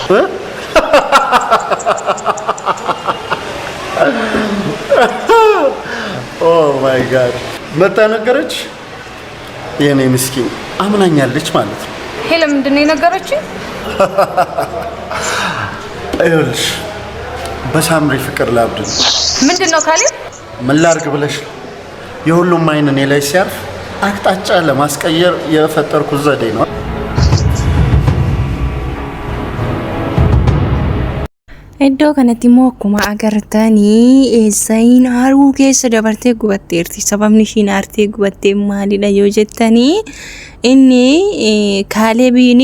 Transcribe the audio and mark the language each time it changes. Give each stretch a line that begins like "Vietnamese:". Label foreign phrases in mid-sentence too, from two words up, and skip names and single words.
English: oh my god
Amharic: መጣ ነገረች የኔ ምስኪን አምናኛለች ማለት ነው ሄለ ምንድነው የነገረች አይልሽ በሳምሪ ፍቅር ላብድ ምንድነው ካሌብ ምን ላርግ ብለሽ የሁሉም አይን እኔ ላይ ሲያርፍ አቅጣጫ ለማስቀየር የፈጠርኩት ዘዴ ነው
Oromo: iddoo kanatti immoo akkuma agartanii eessayin haruu keessa dabartee gubatteerti sababni ishiin aartee gubattee maalidha yoo jettanii inni kaalebiin